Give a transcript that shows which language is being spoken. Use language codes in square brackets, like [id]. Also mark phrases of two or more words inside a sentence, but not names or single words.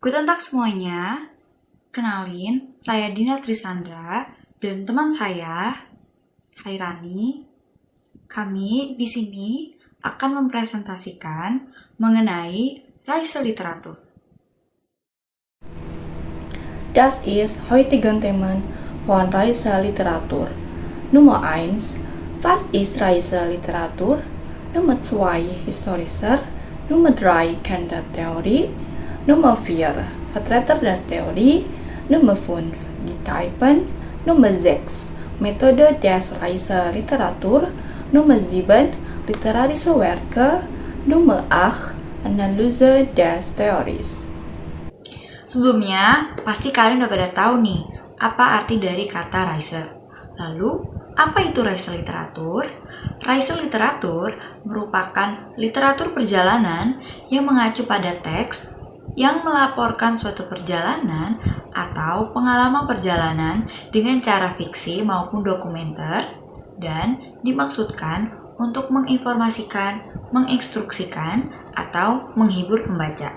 [id] Untuk semuanya, kenalin, saya Dina Trisandra dan teman saya, Hairani. Kami di sini akan mempresentasikan mengenai [de] Reise Literatur. Das ist heutigen Themen von Reise Literatur. Nummer 1. Was ist Reise Literatur? Nummer 2. Historischer. Nummer 3. Kindertheorie. Nummer 4. Vertreter der Theorie. Nummer 5. Die Typen. Nummer 6. Methode des Reise Literatur. Nummer 7. Literarische Werke. Nummer 8. Analyse des Theories. [id] Sebelumnya, pasti kalian udah pada tahu nih, apa arti dari kata Reise. Lalu, apa itu [de] Reise Literatur? Reise Literatur [id] merupakan literatur perjalanan yang mengacu pada teks yang melaporkan suatu perjalanan atau pengalaman perjalanan dengan cara fiksi maupun dokumenter dan dimaksudkan untuk menginformasikan, menginstruksikan, atau menghibur pembaca.